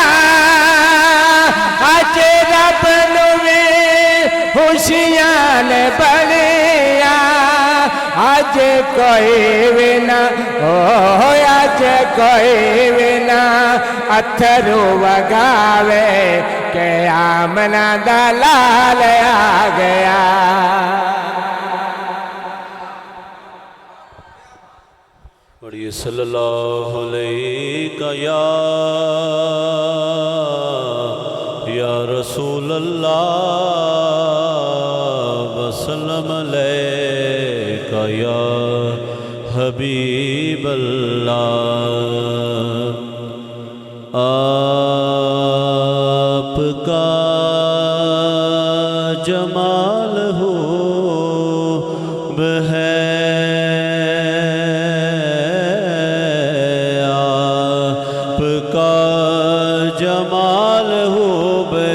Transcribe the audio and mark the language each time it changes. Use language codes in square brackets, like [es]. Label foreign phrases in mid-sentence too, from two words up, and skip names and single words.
[pa] اج رب نوں خوشیاں نے بڑیاں اج کوئی بھی نہ ہو اج کوئی بھی نہ اتھرو وگاوے کہ آمنہ دا لال آ گیا پڑھیے [ar] صلى الله عليه يا رسول الله وسلم عليك يا حبيب الله [ur] آپ کا جمال خوب ہے آپ کا جمال خوب